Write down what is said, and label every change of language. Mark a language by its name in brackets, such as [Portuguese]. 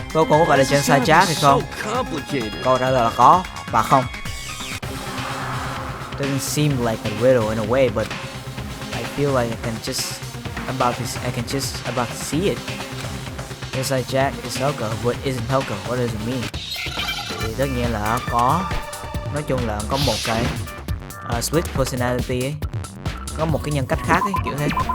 [Vietnamese] Toko có phải là Genocide Jack hay không? Câu trả lời là có và không. [English] Doesn't seem like a riddle in a way, but I feel like I can just about to see it. Genocide Jack is Toko, but isn't Toko. What does it mean? [Vietnamese] Thì tất nhiên là có, nói chung là có một cái [English] split personality [Vietnamese] ấy, có một cái nhân cách khác ấy, kiểu thế.